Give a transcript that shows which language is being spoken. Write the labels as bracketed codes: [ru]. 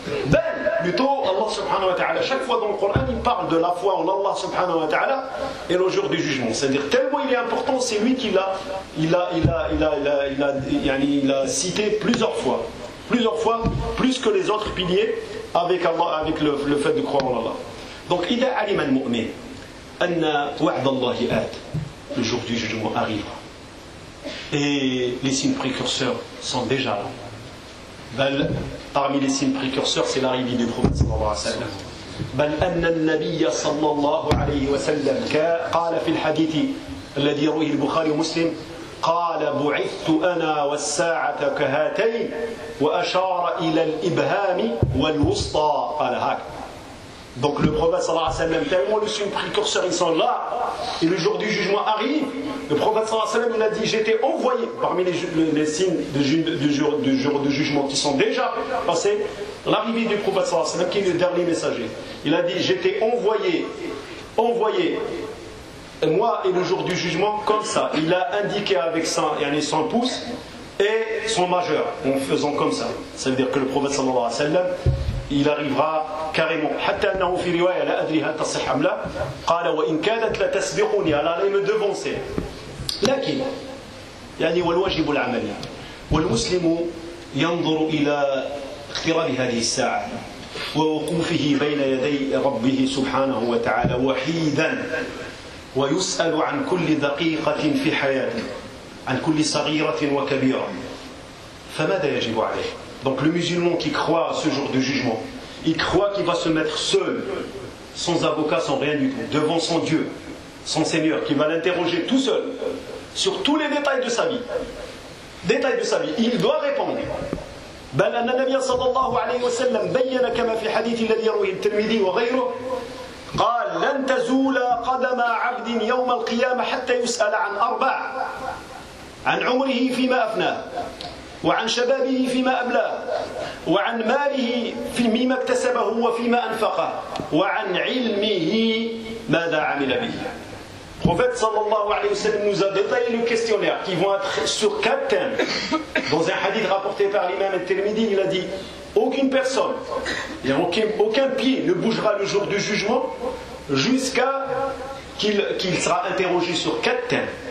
[fr] Ben, plutôt, Allah subhanahu wa ta'ala, chaque fois dans le Coran, il parle de la foi en Allah subhanahu wa ta'ala et le jour du jugement. C'est-à-dire, tellement il est important, c'est lui qui l'a cité plusieurs fois. Plusieurs fois, plus que les autres piliers avec Allah, avec le fait de croire en Allah. Donc, « [ar] إِذَا عَلِمَ الْمُؤْمِنِ أَنَّ وَعْدَ اللَّهِ آتِ [fr] » Le jour du jugement arrivera. Et les signes précurseurs sont déjà là. Bal, parmi les signes précurseurs, c'est l'arrivée du prophète sallallahu alayhi wa sallam. [ar] « بَلْ أَنَّ النَّبِيَّ صَلَّى اللَّهُ عَلَيْهِ وَسَلَّمْ قَالَ فِي الْحَدِيثِ الَّذِي رُوِهِ الْبُخَارِ وَمُسْلِمْ قال بعثت أنا والساعة كهاتين وأشار إلى الإبهام والوسطى قال هك. [fr] Donc le prophète sallallahu alayhi wa sallam, tellement le signe précurseur ils sont là et le jour du jugement arrive, le prophète sallallahu alayhi wa sallam il a dit j'étais envoyé parmi les signes du jour du jugement qui sont déjà passés, l'arrivée du prophète sallallahu alayhi wa sallam qui est le dernier messager, il a dit j'étais envoyé moi et le jour du jugement comme ça. Il a indiqué avec son pouce et son majeur en faisant comme ça. Ça veut dire que le prophète sallallahu alayhi wa sallam il arrivera carrément. [ar] حَتَّى أَنَّهُ فِي رِوَايَةٍ لَا أَدْرِي هَلْ تَصِحُّ أَمْ لَا قَالَ وَإِنْ كَانَتْ لَتَسْبِقُونِي. [fr] Elle allait me devancer. [ar] لكن يعني والواجب العملي والمسلم ينظر إلى اقتراب هذه الساعة ووقوفه بين يدي ربه سبحانه وتعالى وحيدا ويسأل عن كل دقيقة في حياته عن كل صغيرة وكبيرة فماذا يجب عليه. [fr] Donc le musulman qui croit à ce jour du jugement, il croit qu'il va se mettre seul, sans avocat, sans rien du tout, devant son Dieu, son Seigneur, qui va l'interroger tout seul sur tous les détails de sa vie. Détails de sa vie. Il doit répondre. [ar] بل أن النبي صلى الله عليه وسلم بين كما في حديث الذي يروي الترمذي وغيره قال لن تزول قدم عبد يوم القيامة حتى يسأل عن أربع: عن عمره فيما أفناه، وعن شبابه فيما أبلاه، وعن ماله في مما اكتسبه وفيما أنفقه، وعن علمه ماذا عمل به. [fr] Prophète sallallahu alayhi wa sallam nous a détaillé le questionnaire qui vont être sur quatre thèmes. Dans un hadith rapporté par l'imam al-Tirmidhi, il a dit: aucune personne et aucun pied ne bougera le jour du jugement jusqu'à qu'il sera interrogé sur quatre thèmes.